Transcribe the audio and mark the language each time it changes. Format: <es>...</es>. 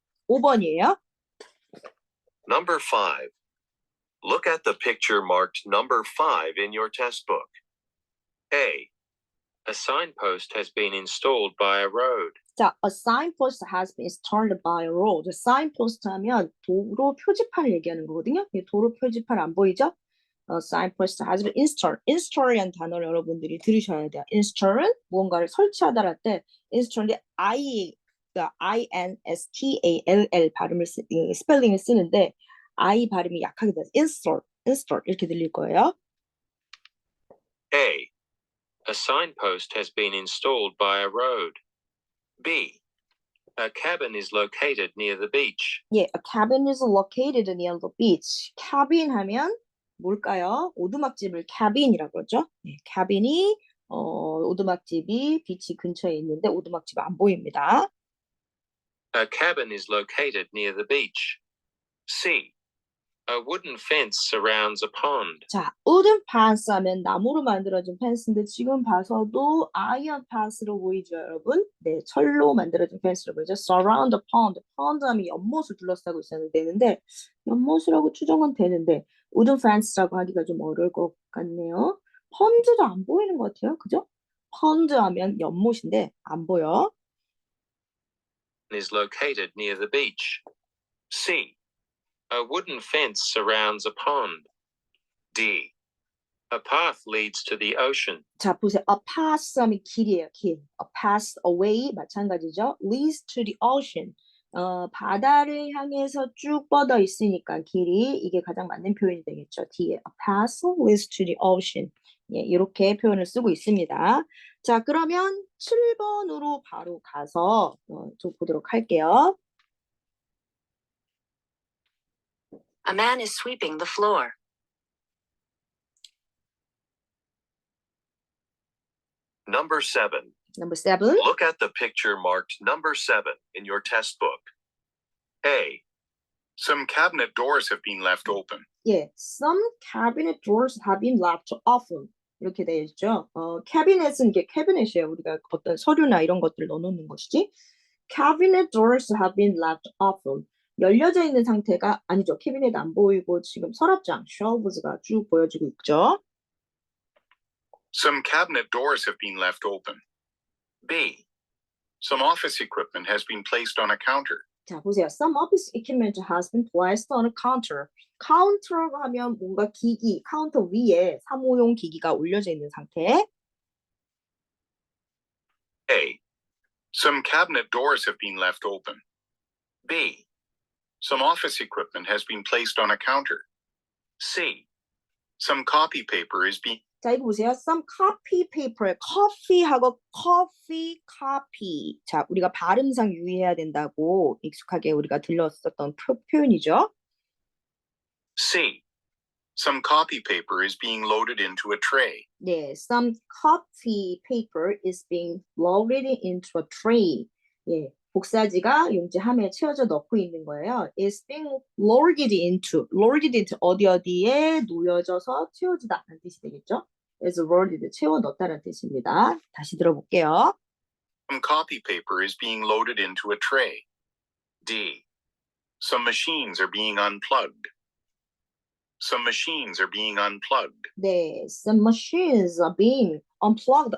<ko>5번이에요.</ko> <en>Number 5. Look at the picture marked number 5 in your test book. A. A signpost has been installed by a road. 자, a signpost has been installed by a road.</en> <ko>signpost 하면 도로 표지판을 얘기하는 거거든요. 도로 표지판 안 보이죠?</ko> <en>signpost has been installed.</en> <ko>install이라는 단어를 여러분들이 들으셔야 돼요. install은 무언가를 설치하다 할 때 install인데 그러니까 INSTALL 발음을 스펠링을 쓰는데 I 발음이 약하게 돼서 install 이렇게 들릴 거예요.</ko> <en>A. A signpost has been installed by a road. B. A cabin is located near the beach. 예, a cabin is located near the beach.</en> <ko>cabin 하면 뭘까요? 오두막집을 cabin이라고 그러죠. 예, cabin이 오두막집이 비치 근처에 있는데 오두막집 안 보입니다.</ko> <en>A cabin is located near the beach. C. A wooden fence surrounds a pond.</en> <ko>자, wooden fence 하면 나무로 만들어진 펜스인데 지금 봐서도 iron fence로 보이죠, 여러분? 네, 철로 만들어진 펜스로 보이죠.</ko> <en>surround the pond.</en> <ko>pond 하면 연못을 둘러싸고 있어야 되는데 연못이라고 추정은 되는데 wooden fence라고 하기가 좀 어려울 것 같네요. 펀드도 안 보이는 것 같아요. 그죠? 펀드 하면 연못인데 안 보여.</ko> <en>Is located near the beach. C. A wooden fence surrounds a pond. D. A path leads to the ocean.</en> <ko>자, 보세요. A path 하면 길이에요, 길.</ko> <en>A path away 마찬가지죠. leads to the ocean.</en> <ko>바다를 향해서 쭉 뻗어 있으니까 길이 이게 가장 맞는 표현이 되겠죠.</ko> <en>D에 A path leads to the ocean.</en> <ko>예, 이렇게 표현을 쓰고 있습니다. 자, 그러면 7번으로 바로 가서 좀 보도록 할게요.</ko> <en>A man is sweeping the floor. Number 7. Number 7. Look at the picture marked number 7 in your test book. A. Some cabinet doors have been left open. 예, some cabinet drawers have been left open.</en> <ko>이렇게 되어 있죠. cabinet은 이게 cabinet이에요. 우리가 어떤 서류나 이런 것들을 넣어놓는 것이지.</ko> <en>cabinet doors have been left open.</en> <ko>열려져 있는 상태가 아니죠. 캐비넷 안 보이고 지금 서랍장, shelves가 쭉 보여지고 있죠.</ko> <en>Some cabinet doors have been left open. B. Some office equipment has been placed on a counter.</en> <ko>자, 보세요.</ko> <en>Some office equipment has been placed on a counter.</en> <ko>카운터라고 하면 뭔가 기기, 카운터 위에 사무용 기기가 올려져 있는 상태.</ko> <en>A. Some cabinet doors have been left open. B. Some office equipment has been placed on a counter. C. Some copy paper is being</en> <ko>자, 이거 보세요.</ko> <en>Some copy paper, coffee하고 coffee, copy.</en> <ko>자, 우리가 발음상 유의해야 된다고 익숙하게 우리가 들렸었던 표현이죠.</ko> <en>C. Some copy paper is being loaded into a tray. 네, some copy paper is being loaded into a tray.</en> <ko>예, 복사지가 용지함에 채워져 넣고 있는 거예요.</ko> <en>Is being loaded into</en> <ko>어디에 놓여져서 채워지다라는 뜻이 되겠죠. is loaded 채워 넣다라는 뜻입니다. 다시 들어볼게요.</ko> <en>Some copy paper is being loaded into a tray. D. Some machines are being unplugged. Some machines are being unplugged. 네, some machines are being unplugged.</en>